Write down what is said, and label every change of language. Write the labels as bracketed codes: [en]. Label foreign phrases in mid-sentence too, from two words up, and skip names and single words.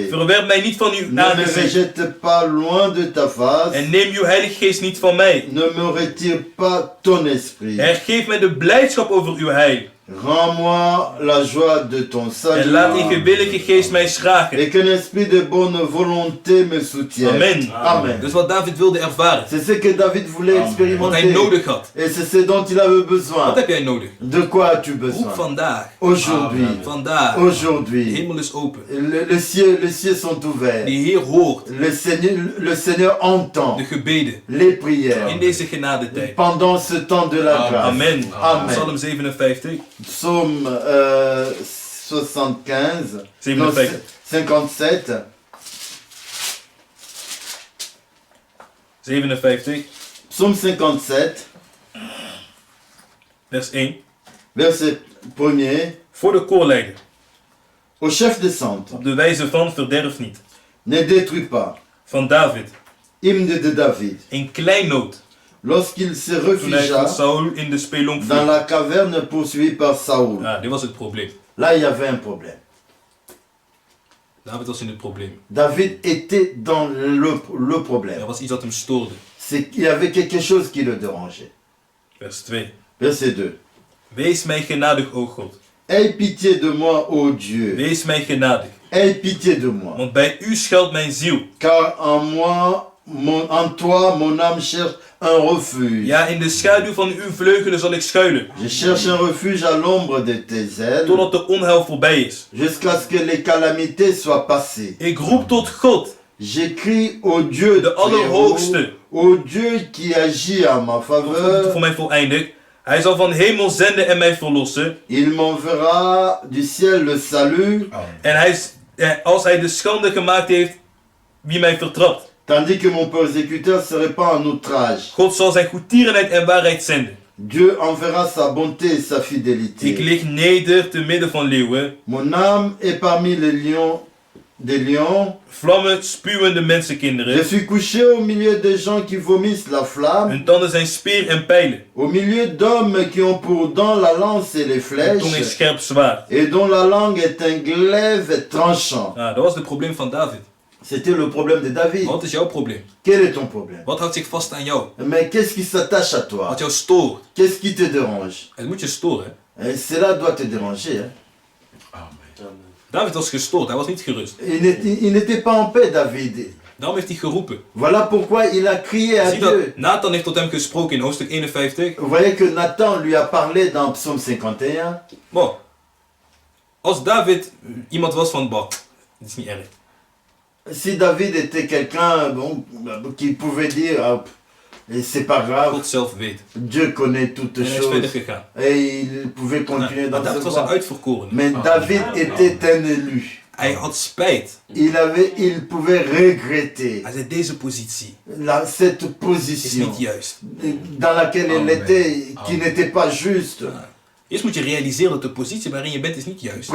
[nl] Verwerp mij niet van uw [fr] Ne me [nl] aangezicht. [fr] rejette pas loin de ta face. [nl] En neem uw heilige geest niet van mij. [fr] Ne me retire pas ton esprit. [nl] Hergeef mij de blijdschap over uw heil. [fr] Rends-moi la joie de ton [nl] En [fr] salut. [nl] laat die gewillige geest mij schragen. [fr] Et qu'un esprit de bonne volonté me soutienne. Amen. Amen. [nl] Dus wat David wilde ervaren, [fr] C'est ce que David voulait [nl] wat hij [fr] expérimenter. [nl] nodig had. [fr] Et c'est ce dont il avait besoin. [nl] Wat heb jij nodig? [fr] De quoi as-tu [nl] Roep [fr] besoin? [nl] vandaag. [fr] Aujourd'hui. [nl] Vandaag. De [fr] Aujourd'hui. [nl] hemel is open. [fr] Les cieux sont ouverts. [nl] De Heer hoort [fr] Le Seigneur entend [nl] de gebeden [fr] les prières [nl] in deze genadetijd. [fr] pendant ce temps de la grâce. [nl] Amen. [fr] Amen. [nl] Psalm 57. [fr] Psaume 75. 57. 57. 57. Psaume 57. [nl] Vers 1. [fr] Verset 1er. [nl] Voor de koorleider. [fr] Au chef des centres. [nl] Op de wijze van verderf niet. [fr] Ne détruis pas. [nl] Van David. [fr] Hymne de David. [nl] In kleinood. [fr] Lorsqu'il se [nl] Toen hij [fr] réfugia [nl] van Saul in de spelonk [fr] dans [nl] viel. [fr] la caverne poursuivi par Saoul. [nl] Ah, dit was het probleem. [fr] Là, il y avait un problème. [nl] David was in het probleem. [fr] David était dans le problème. [nl] Er was iets dat hem stoorde. [fr] C'est qu'il y avait quelque chose qui le dérangeait. [nl] Vers 2. [fr] Verset 2. [nl] Wees mij genadig, o God. [fr] Aie pitié de moi, ô Dieu. [nl] Wees mij genadig. [fr] Aie pitié de moi. [nl] Want bij u schuilt mijn ziel. [fr] Car en toi, mon âme cherche un refuge. [nl] Ja, in de schaduw van uw vleugelen zal ik schuilen. [fr] Je cherche un refuge à l'ombre de tes ailes. [nl] Totdat de onheil voorbij is. [fr] Jusqu'à ce que les calamités soient passées. [nl] Ik roep tot God, [fr] J'écris au Dieu [nl] de Allerhoogste. [fr] au Dieu qui agit en ma faveur. [nl] Voor mij voleindigd. Hij zal van hemel zenden en mij verlossen. [fr] Il m'enverra du ciel le salut, [nl] En als hij de schande gemaakt heeft, wie mij vertrapt. [fr] tandis que mon persécuteur se répand en outrage. [nl] God zal zijn goedtierenheid en waarheid zenden. [fr] Dieu enverra sa bonté et sa [nl] Ik [fr] fidélité. [nl] lig neder te midden van leeuwen. [fr] Mon âme est parmi les lions, des lions. [nl] Vlammen spuwende [fr] Je [nl] mensenkinderen. [fr] suis couché au milieu des gens qui vomissent la flamme, [nl] Hun tanden zijn speer en pijlen. [fr] au milieu d'hommes qui ont pour dents la lance et les [nl] Hun tong is [fr] flèches, [nl] scherp zwaard. [fr] et dont la langue est un glaive tranchant. [nl] Ah, dat was het probleem van David. [fr] C'était le problème de David. [nl] Wat is jouw probleem? [fr] Quel est ton problème? [nl] Wat houdt zich vast aan jou? [fr] Mais qu'est-ce qui s'attache à toi? [nl] Wat jou stoort? [fr] Qu'est-ce qui te dérange? [nl] Het moet je storen. [fr] Et cela doit te déranger. Hein? [nl] David was gestoord, hij was niet gerust. [fr] Il n'était pas en paix, David. [nl] Daarom heeft hij geroepen. [fr] Voilà pourquoi il a crié à [nl] Zie dat [fr] Dieu. [nl] Nathan heeft tot hem gesproken in hoofdstuk 51. [fr] Vous voyez que Nathan lui a parlé dans Psaume 51. Bon, [nl] als David iemand was van, bah, dit is niet erg. [fr] Si David était quelqu'un bon, qui pouvait dire, ah, et c'est pas grave, [nl] God zelf weet. [fr] Dieu connaît toutes [nl] En hij is verder [fr] choses. [nl] gegaan. [fr] Et il pouvait continuer [nl] Maar [fr] dans [nl] David [fr] ce [nl] was een [fr] voie. [nl] uitverkorene. [fr] Mais David était un élu. [nl] Hij had spijt. [fr] Il pouvait regretter [nl] Hij zei, deze positie [fr] cette [nl] is [fr] position [nl] niet juist. [fr] dans laquelle il était, qui n'était pas juste. [nl] Eerst moet je realiseren dat de positie waarin je bent is niet juist.